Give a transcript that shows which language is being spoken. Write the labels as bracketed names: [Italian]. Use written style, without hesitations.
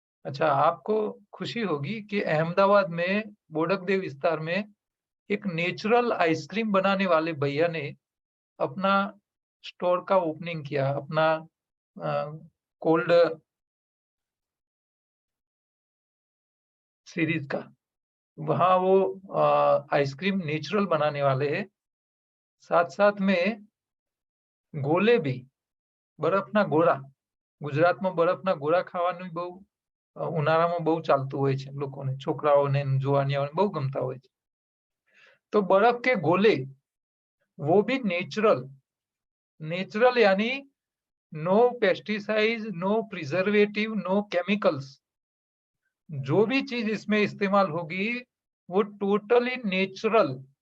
[Hindi] अच्छा, आपको खुशी होगी कि अहमदाबाद में बोडकदेव विस्तार में एक नेचुरल आइसक्रीम बनाने वाले भैया ने अपना स्टोर का ओपनिंग किया, अपना कोल्ड सीरीज का। वहाँ वो आइसक्रीम नेचुरल बनाने वाले हैं, साथ साथ में गोले भी, [Gujarati] બરફના ગોળા, ગુજરાતમાં બરફના ગોળા ખાવાનું બહુ ઉનાળામાં બહુ ચાલતું હોય છે, લોકોને, છોકરાઓને, જુવાનિયાઓને બહુ ગમતા હોય છે। [Hindi] तो बर्फ के गोले, वो भी नेचुरल, नेचुरल यानी no pesticide, no preservative, no chemicals. जो भी चीज इसमें इस्तेमाल होगी वो टोटली नेचुरल।